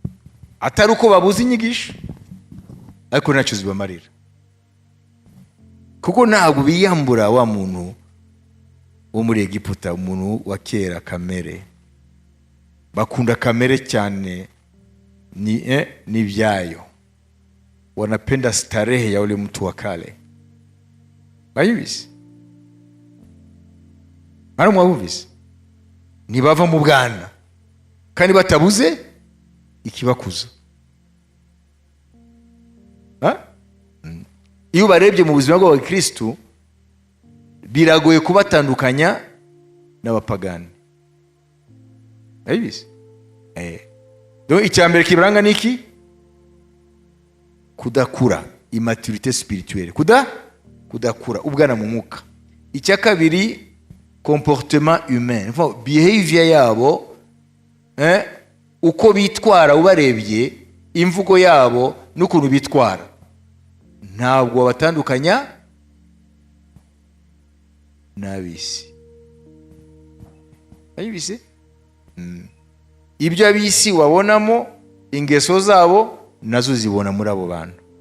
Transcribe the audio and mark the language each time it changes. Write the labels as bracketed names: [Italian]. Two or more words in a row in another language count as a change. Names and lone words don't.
[Kinyarwanda] Atari uko babuze inyigisho, ariko ntacyo zibamarira. kuko ntabwo biyambura wa muntu wo muri Egiputa, umuntu wa kera, kamere. Bakunda kamere cyane, ni byayo. [Swahili] Wanapenda starehe ya ule mtu wa kale. [Kinyarwanda] Bayibise ari mwabumvise, ntibava mu bwana kandi batabuze ikibakuza. Iyo barebye mu buzima bw'abakristo biragoye kubatandukanya n'abapagani. Bayibise donc icyambere kibaranga niki? Kudakura, [French] immaturité spirituelle, [Kinyarwanda] kudakura, ubwana mu mwuka. Icya kabiri, [French] comportement humain, [Kinyarwanda] behavior yabo, uko bitwara ubarebye, imvugo yabo n'ukuntu bitwara, ntabwo batandukanya n'abisi. Ayibise ibyo abisi wabonamo ingeso zabo nazo zibona muri abo bantu.